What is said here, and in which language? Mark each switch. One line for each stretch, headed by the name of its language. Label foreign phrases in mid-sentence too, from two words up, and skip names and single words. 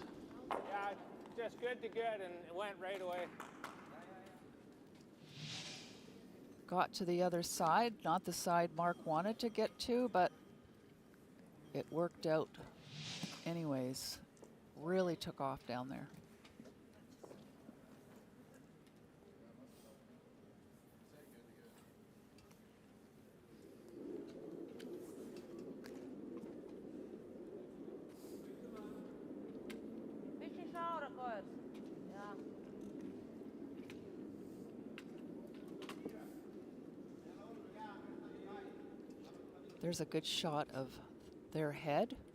English: Yeah, just good to good, and it went right away. Got to the other side, not the side Mark wanted to get to, but it worked out anyways. Really took off down there.
Latvian: Bišķiņ šaura kojas. Jā.
English: There's a good shot of their head.